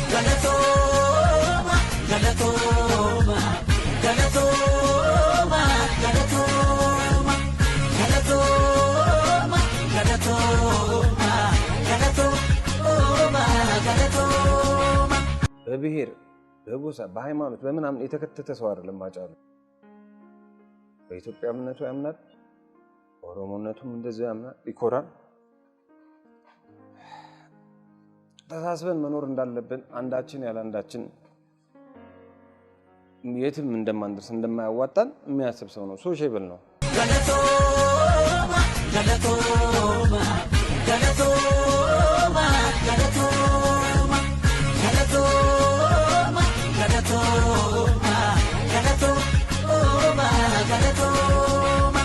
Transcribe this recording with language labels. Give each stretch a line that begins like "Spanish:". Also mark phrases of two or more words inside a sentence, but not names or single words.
Oromo: Galatooma, galatooma, galatooma, galatooma, galatooma, galatooma, galatooma, galatooma.
Amharic: በብሔር በጎሳ በሃይማኖት በምናምን የተከተተ ሰው አይደለም ሃጫሉ። በኢትዮጵያ እምነቱ ያምናል፣ ኦሮሞነቱም እንደዚሁ ያምናል፣ ይኮራል። ተሳስበን መኖር እንዳለብን አንዳችን ያለ አንዳችን የትም እንደማንደርስ እንደማያዋጣን የሚያስብ ሰው ነው። ሶሻብል ነው።
Oromo: Galatooma, galatooma, galatooma, galatooma, galatooma, galatooma, galatooma, galatooma.